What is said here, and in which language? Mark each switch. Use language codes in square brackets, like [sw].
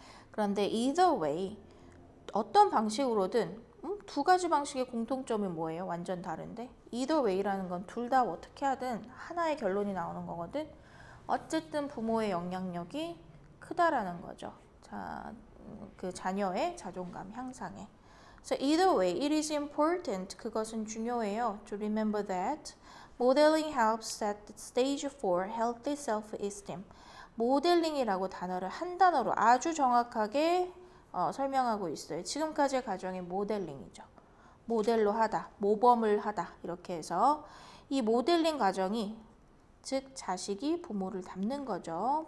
[ko] 그런데 [en] either way [ko] 어떤 방식으로든 두 가지 방식의 공통점이 뭐예요? 완전 다른데 either way라는 건 둘 다 어떻게 하든 하나의 결론이 나오는 거거든. 어쨌든 부모의 영향력이 크다라는 거죠. 자, 그 자녀의 자존감 향상에. [en] So either way, it is important. [ko] 그것은 중요해요. [en] To remember that Modeling helps set the stage for healthy self-esteem. [ko] 모델링이라고 단어를 한 단어로 아주 정확하게 설명하고 있어요. 지금까지의 과정이 모델링이죠. 모델로 하다, 모범을 하다 이렇게 해서 이 모델링 과정이 즉 자식이 부모를 닮는 거죠.